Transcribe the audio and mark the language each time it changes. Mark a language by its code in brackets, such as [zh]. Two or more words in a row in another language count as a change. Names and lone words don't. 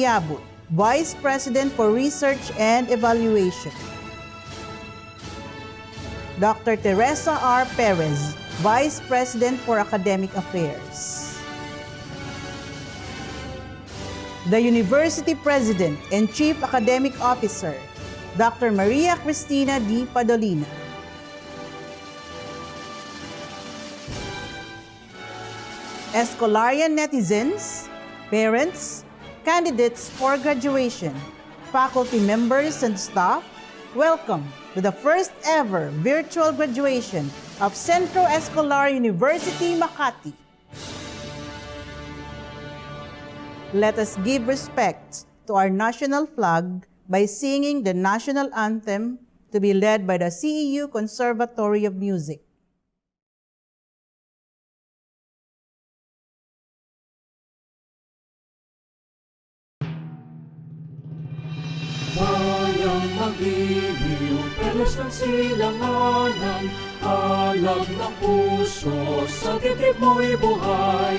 [en] Yabut, Vice President for Research and Evaluation, Dr. Teresa R. Perez, Vice President for Academic Affairs. The University President and Chief Academic Officer, Dr. Maria Cristina D. Padolina. Escolarian netizens, parents, candidates for graduation, faculty members and staff, welcome to the first ever virtual graduation of Centro Escolar University Makati. Let us give respect to our national flag by singing the national anthem to be led by the CEU Conservatory of Music. [tl] Bayang magiliw, pelos ng silanganan, alam ng puso, sa dibdib mo'y buhay.